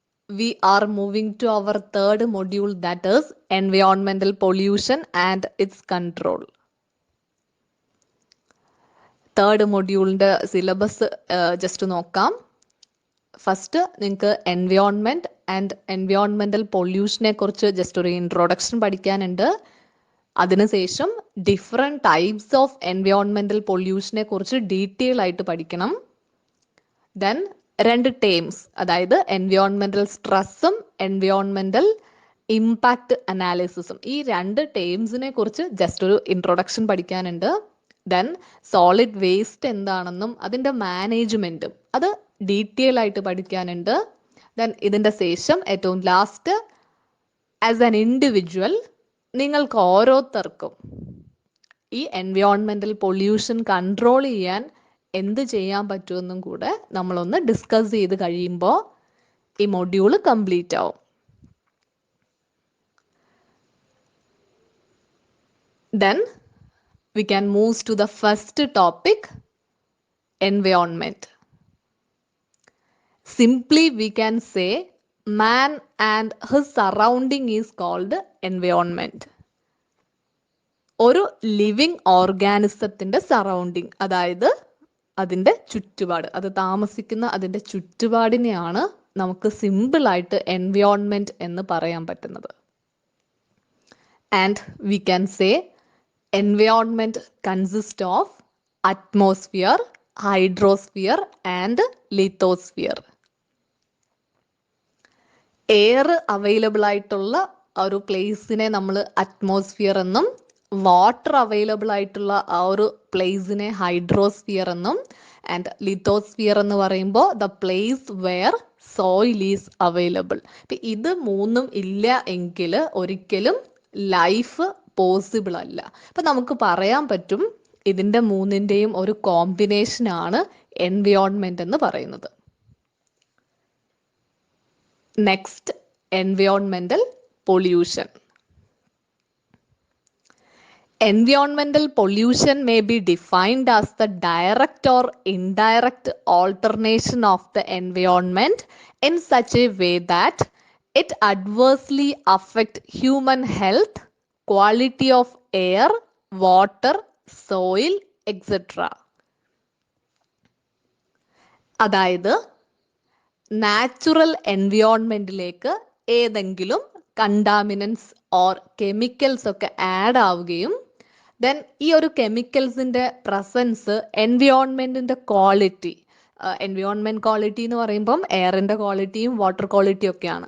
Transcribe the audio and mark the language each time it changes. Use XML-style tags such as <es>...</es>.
<en>We are moving to our third module, that is environmental pollution and its control.</en> <ml>Third മൊഡ്യൂളിൻ്റെ syllabus just നോക്കാം. First നിങ്ങൾക്ക് environment and environmental പൊല്യൂഷനെ കുറിച്ച് just ഒരു introduction പഠിക്കാനുണ്ട്. അതിനുശേഷം different types of environmental പൊല്യൂഷനെ കുറിച്ച് detail ആയിട്ട് പഠിക്കണം. Then രണ്ട് ടേംസ്, അതായത് എൻവയോൺമെൻറ്റൽ സ്ട്രെസ്സും എൻവയോൺമെൻറ്റൽ ഇമ്പാക്റ്റ് അനാലിസിസും, ഈ രണ്ട് ടേംസിനെ കുറിച്ച് ജസ്റ്റ് ഒരു ഇൻട്രൊഡക്ഷൻ പഠിക്കാനുണ്ട്. ദെൻ സോളിഡ് വേസ്റ്റ് എന്താണെന്നും അതിൻ്റെ മാനേജ്മെൻറ്റും അത് ഡീറ്റെയിൽ ആയിട്ട് പഠിക്കാനുണ്ട്. ദെൻ ഇതിൻ്റെ ശേഷം ഏറ്റവും ലാസ്റ്റ്</ml> <en>as an individual</en> <ml>നിങ്ങൾക്ക് ഓരോരുത്തർക്കും ഈ എൻവയോൺമെൻറ്റൽ പൊല്യൂഷൻ കൺട്രോൾ ചെയ്യാൻ എന്ത് ചെയ്യാൻ പറ്റുമെന്നും കൂടെ നമ്മളൊന്ന് ഡിസ്കസ് ചെയ്ത് കഴിയുമ്പോൾ ഈ മൊഡ്യൂൾ കംപ്ലീറ്റ് ആവും.</ml> <en>Then we can move to the first topic, environment. Simply we can say man and his surrounding is called environment.</en> <ml>ഒരു ലിവിങ് ഓർഗാനിസത്തിൻ്റെ സറൗണ്ടിങ്, അതായത് അതിൻ്റെ ചുറ്റുപാട്, അത് താമസിക്കുന്ന അതിൻ്റെ ചുറ്റുപാടിനെയാണ് നമുക്ക് സിമ്പിളായിട്ട് എൻവയോൺമെൻറ്റ് എന്ന് പറയാൻ പറ്റുന്നത്.</ml> <en>And we can say environment consist of atmosphere, hydrosphere and lithosphere.</en> <ml>Air available ആയിട്ടുള്ള ഒരു പ്ലേസിനെ നമ്മൾ അറ്റ്മോസ്ഫിയർ എന്നും, വാട്ടർ അവൈലബിൾ ആയിട്ടുള്ള ആ ഒരു പ്ലേസിനെ ഹൈഡ്രോസ്ഫിയർ എന്നും, ആൻഡ് ലിത്തോസ്ഫിയർ എന്ന് പറയുമ്പോൾ</ml> <en>The place where soil is available.</en> <ml>ഇപ്പം ഇത് മൂന്നും ഇല്ല എങ്കിൽ ഒരിക്കലും ലൈഫ് പോസിബിൾ അല്ല. അപ്പം നമുക്ക് പറയാൻ പറ്റും ഇതിൻ്റെ മൂന്നിൻ്റെയും ഒരു കോമ്പിനേഷനാണ് എൻവയോൺമെൻറ്റ് എന്ന് പറയുന്നത്.</ml> <en>Next, environmental pollution. Environmental pollution may be defined as the direct or indirect alteration of the environment in such a way that it adversely affects human health, quality of air, water, soil, etc.</en> <ml>അതായത് natural എൻവയോൺമെൻറ്റിലേക്ക് ഏതെങ്കിലും contaminants or chemicals ഒക്കെ add ആവുകയും then ഈ ഒരു കെമിക്കൽസിൻ്റെ presence എൻവയോൺമെൻറ്റിൻ്റെ quality, environment quality എന്ന് പറയുമ്പം എയറിൻ്റെ ക്വാളിറ്റിയും water ക്വാളിറ്റിയും ഒക്കെയാണ്.</ml>